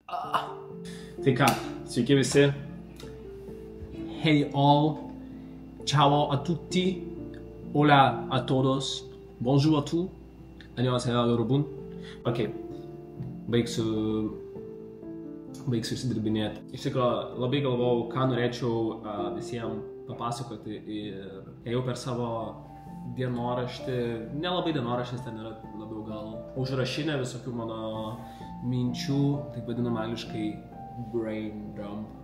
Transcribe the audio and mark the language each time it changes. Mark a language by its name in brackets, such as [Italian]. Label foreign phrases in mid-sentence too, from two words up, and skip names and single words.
[Lithuanian] Tai ką, sveiki visi. [English] Hey all, [Italian] ciao a tutti, [Spanish] hola a todos, [French] bonjour a tous, [Korean] 안녕하세요 여러분. [Lithuanian] Ok, baigsiu išsidirbinėti. Iš tikrųjų, labai galvojau, ką norėčiau visiems papasakoti ir ėjau per savo dienoraštį, nelabai dienoraštis, ten yra labiau gal užrašinę visokių mano minčių, taip vadinam angliškai [English] brain dump.